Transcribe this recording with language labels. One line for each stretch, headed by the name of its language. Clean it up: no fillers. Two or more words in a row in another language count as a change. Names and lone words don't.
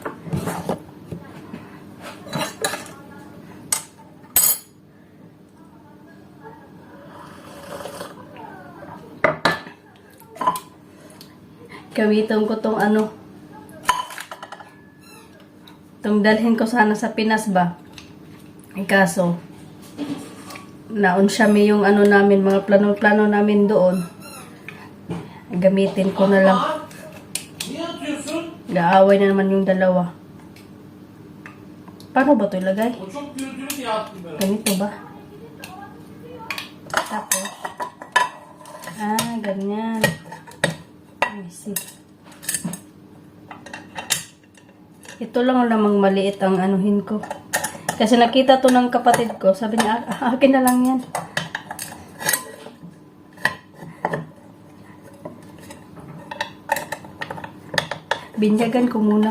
Filipino: Gamitin ko tong ano. Itong dalhin ko sana sa Pinas ba? Ay kaso, naon siya may yung ano namin, mga plano-plano namin doon. Gamitin ko na lang.
Turkish: Niye atıyorsun?
Filipino: Gaaway na naman yung dalawa. Paano ba ito ilagay?
Turkish: O çok gürültülü diye attım ben.
Filipino: Ganito ba? Tapos, ganyan.
English: Let me see.
Filipino: Ito lang namang maliit ang anuhin ko. Kasi nakita to ng kapatid ko. Sabi niya, akin na lang yan. Binyagan ko muna.